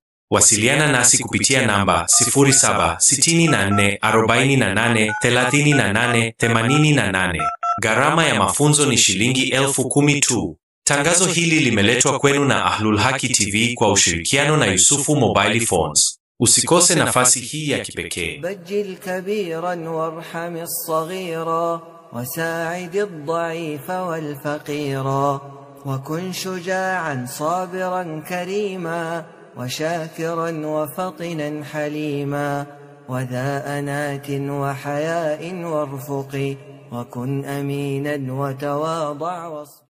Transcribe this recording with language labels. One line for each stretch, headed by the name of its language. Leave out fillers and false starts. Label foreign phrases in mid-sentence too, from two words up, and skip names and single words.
Swahili: Wasiliana nasi kupitia namba 0764483888. Gharama ya mafunzo ni shilingi 10,000 tu. Tangazo hili limeletwa kwenu na Ahlul Haki TV kwa ushirikiano na Yusufu Mobile Phones. Usikose nafasi hii ya kipekee.
Arabic: بجل كبيرا وارحم الصغيرا وساعد الضعيف والفقيرا وكن شجاعا صابرا كريما وشاكرا وفطنا حليما وذا أنات وحياء وارفق وكن أمينا وتواضع